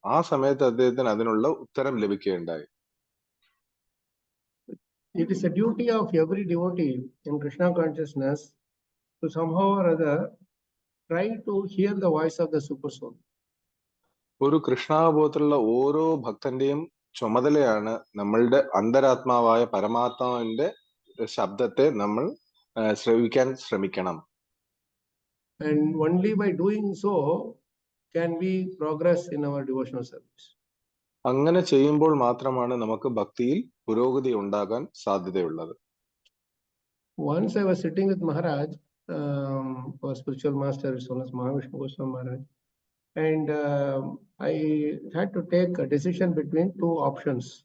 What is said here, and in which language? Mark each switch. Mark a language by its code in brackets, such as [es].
[ml] ആ സമയത്ത് അദ്ദേഹത്തിന് അതിനുള്ള ഉത്തരം ലഭിക്കുകയുണ്ടായി. [en] It is a duty of every devotee in Krishna consciousness to somehow or other try to hear the voice of the super soul. [ml] ഒരു കൃഷ്ണാബോധത്തിലുള്ള ഓരോ ഭക്തന്റെയും ചുമതലയാണ് നമ്മളുടെ അന്തരാത്മാവായ പരമാത്മാവിന്റെ ശബ്ദത്തെ നമ്മൾ ശ്രവിക്കാൻ ശ്രമിക്കണം. [en] And only by doing so can we progress in our devotional service. [ml] അങ്ങനെ ചെയ്യുമ്പോൾ മാത്രമാണ് നമുക്ക് ഭക്തിയിൽ പുരോഗതി ഉണ്ടാകാൻ സാധ്യതയുള്ളത്. [en] Once I was sitting with Maharaj, our spiritual master, as well as Mahavishnu Goswami Maharaj, and I had to take a decision between two options.